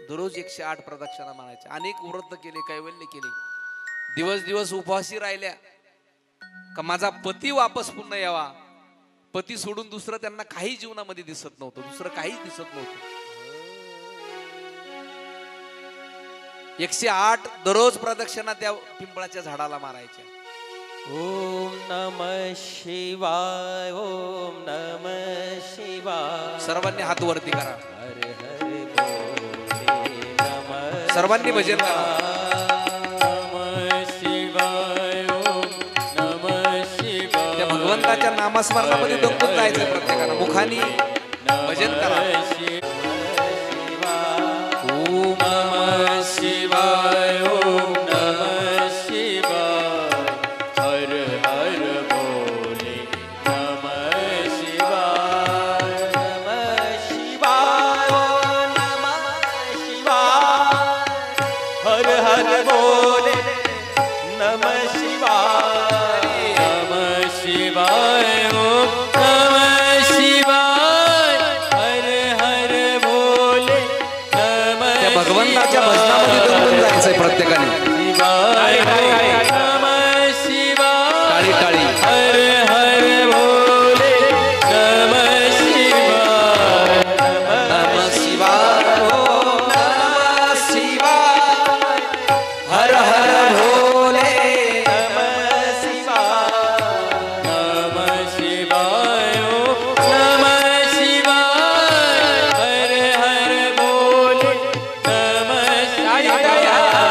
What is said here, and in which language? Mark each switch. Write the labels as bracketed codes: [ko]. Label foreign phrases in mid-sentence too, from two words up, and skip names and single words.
[mr] दररोज 108 प्रदक्षिणा मारायच्या. अनेक व्रत केले, कैवल्य केले, दिवस दिवस उपवासी राहिल्या का माझा पती वापस पुन्हा यावा. पती सोडून दुसरं त्यांना काही जीवनामध्ये दिसत नव्हतं, दुसरं काहीच दिसत नव्हतं. 108 दररोज प्रदक्षिणा त्या पिंपळाच्या झाडाला मारायच्या. [sa] ओम नमः शिवाय, ओम नमः शिवाय. [mr] सर्वांनी हात वरती करा, [sa] हरे हरे बोले नमः. [mr] सर्वांनी भजन करा. त्या भगवंताच्या नामस्मरणामध्ये दंगून जायचं प्रत्येकाला. मुखानी भजन करा. [sa] ओम नमः शिवाय, ओम नमः शिवाय, हर हर बोले नमः शिवाय. नमः शिवाय, नमः शिवाय, हर हर बोले नमः शिवाय. नमः शिवाय, ओम नमः शिवाय, हर हर बोले नमः. [mr] त्या भगवंताच्या भजनामध्ये दंगून जायचंय प्रत्येकाने. [sa] शिवाय, नमः शिवाय, [mr] टाळी टाळी. [sa] हर हर बोले नमः शिवाय. नमः शिवाय, ओम नमः शिवाय, हर हर भोले. नमः शिवाय. नमः शिवाय, ओम नमः शिवाय, हर हर बोले नमः शिवाय.